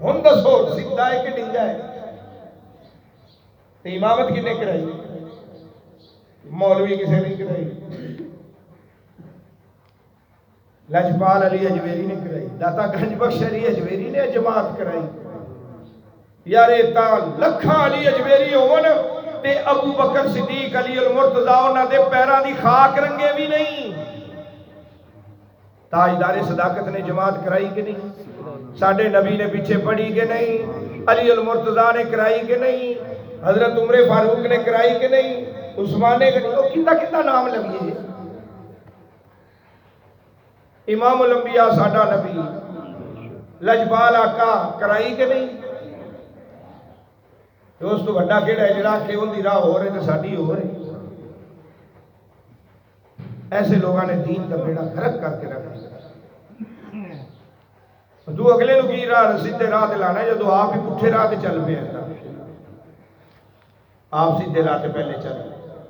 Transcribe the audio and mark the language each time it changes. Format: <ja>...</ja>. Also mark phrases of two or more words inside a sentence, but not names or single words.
<pa>ہن دسو سیدھا ہے کہ ڈنگا ہے؟ تے امامت کنے کرائی؟ مولوی کسے نہیں کرائی، لجپال علی اجمیری نے کرائی، داتا گنج بخش علی اجمیری نے جماعت کرائی۔ یار لکھاں علی اجمیری ہون تے ابو بکر صدیق علی المرتضیٰ انہاں دے پیراں دی خاک رنگے بھی نہیں۔ تاجدار صداقت نے جماعت کرائی کہ نہیں؟ ساڈے نبی نے پیچھے پڑھی کہ نہیں؟ علی المرتضیٰ نے کرائی کہ نہیں؟ حضرت عمر فاروق نے کرائی کہ نہیں؟ عثمان نے کتنا نام لگیے۔ امام الانبیاء ساڈا نبی لجپال آقا کرائی کہ نہیں؟ دوستو بڑا کیڑا ہے جڑا کہ ان دی راہ ہو رہے تے ساڈی ہو رہے۔ ایسے لوگاں نے دین دا بیڑا غرق کر کے رکھ دیا۔ تو اگلے نو کی راہ سیدھے راہ تے لانا ہے، جدو آپ ہی پٹھے راہ تے چل پے ہیں، آپ سیدھے راہ تے پہلے چل پے۔</pa>